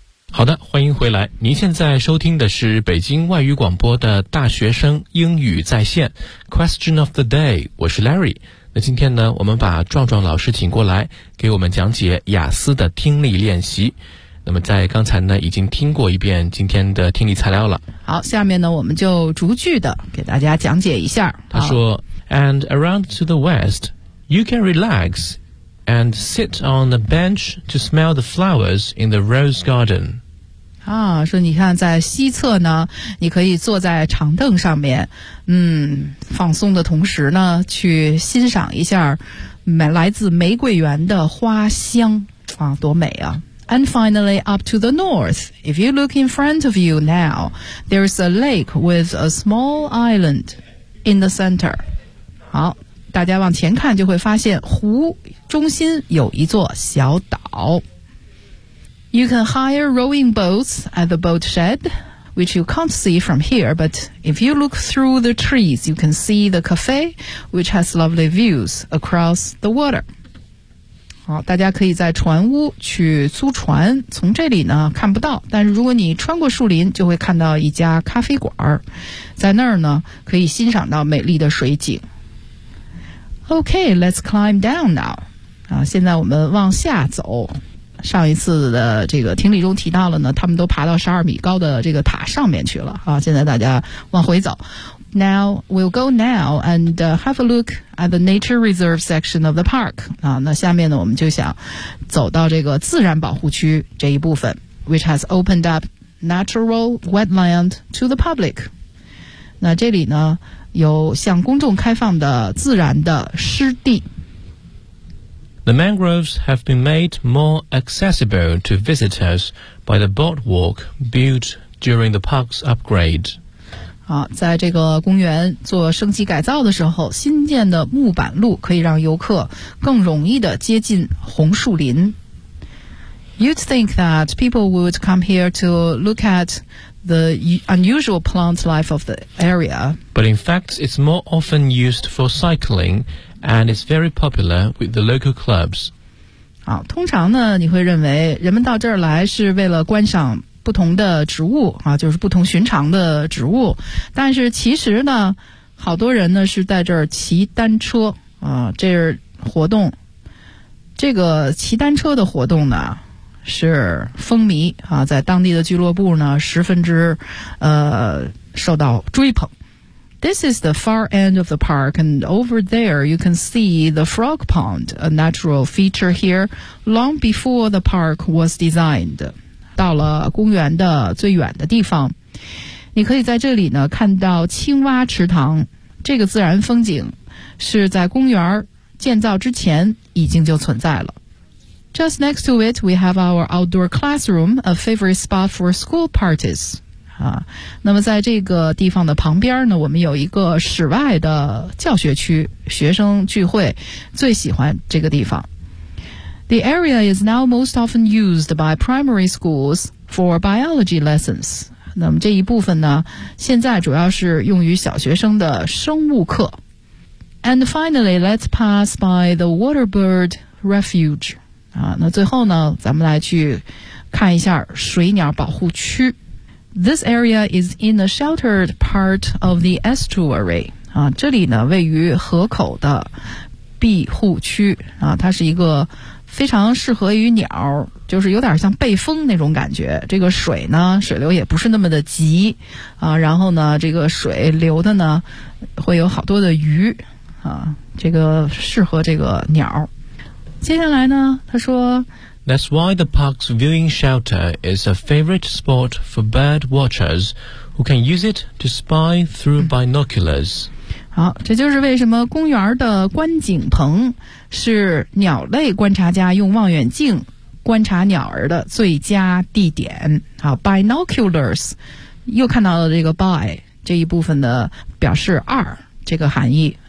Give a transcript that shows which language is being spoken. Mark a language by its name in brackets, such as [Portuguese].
[Chinese] 好的，欢迎回来。您现在收听的是北京外语广播的《大学生英语在线》Question of the Day， 我是 Larry。那今天呢，我们把壮壮老师请过来，给我们讲解雅思的听力练习。那么在刚才呢已经听过一遍今天的听力材料了。好，下面呢我们就逐句的给大家讲解一下。他说 [English] And around to the west, you can relax and sit on the bench to smell the flowers in the rose garden. [Chinese] 啊，说你看在西侧呢你可以坐在长凳上面，放松的同时呢去欣赏一下来自玫瑰园的花香啊，多美啊。 [English] And finally, up to the north, if you look in front of you now, there's a lake with a small island in the center. [Chinese] 好，大家往前看就会发现湖中心有一座小岛。 [English] You can hire rowing boats at the boat shed, which you can't see from here, but if you look through the trees, you can see the cafe, which has lovely views across the water. [Chinese] 好，大家可以在船屋去租船，从这里呢看不到，但是如果你穿过树林就会看到一家咖啡馆，在那儿呢可以欣赏到美丽的水景。 [English] OK, let's climb down now. [Chinese] 现在我们往下走。上一次的这个听力中提到了呢，他们都爬到12米高的这个塔上面去了。现在大家往回走。 [English] Now, we'll go now and have a look at the nature reserve section of the park. [Chinese] 那下面呢我们就想走到这个自然保护区这一部分 [English] which has opened up natural wetland to the public. [Chinese] 那这里呢有向公众开放的自然的湿地。 [English] The mangroves have been made more accessible to visitors by the boardwalk built during the park's upgrade. [Chinese] 好，在这个公园做升级改造的时候，新建的木板路可以让游客更容易地接近红树林。 [English] You'd think that people would come here to look at the unusual plant life of the area. But in fact, it's more often used for cycling and it's very popular with the local clubs. [Chinese] 好，通常呢，你会认为人们到这儿来是为了观赏不同的植物啊，就是不同寻常的植物，但是其实呢好多人呢是在这儿骑单车啊，这是活动，这个骑单车的活动呢是风靡啊，在当地的俱乐部呢十分之受到追捧。 [English] This is the far end of the park, and over there you can see the frog pond, a natural feature here, long before the park was designed. [Chinese] 到了公园的最远的地方，你可以在这里呢看到青蛙池塘。这个自然风景是在公园建造之前已经就存在了。 [English] Just next to it, we have our outdoor classroom, a favorite spot for school parties. [Chinese] 啊，那么在这个地方的旁边呢，我们有一个室外的教学区，学生聚会最喜欢这个地方。 [English] The area is now most often used by primary schools for biology lessons. [Chinese] 那么这一部分呢，现在主要是用于小学生的生物课。 [English] And finally, let's pass by the waterbird refuge. [Chinese] 啊，那最后呢，咱们来去看一下水鸟保护区。 [English] This area is in a sheltered part of the estuary. [Chinese] 啊，这里呢位于河口的庇护区啊，它是一个非常适合于鸟，就是有点像背风那种感觉。这个水呢，水流也不是那么的急啊，然后呢，这个水流的呢会有好多的鱼啊，这个适合这个鸟。接下来呢，他说。 [English] That's why the park's viewing shelter is a favorite spot for bird watchers who can use it to spy through binoculars. [Chinese] 好，这就是为什么公园的观景棚是鸟类观察家用望远镜观察鸟儿的最佳地点。好 ,binoculars, 又看到了这个 by, 这一部分的表示二这个含义。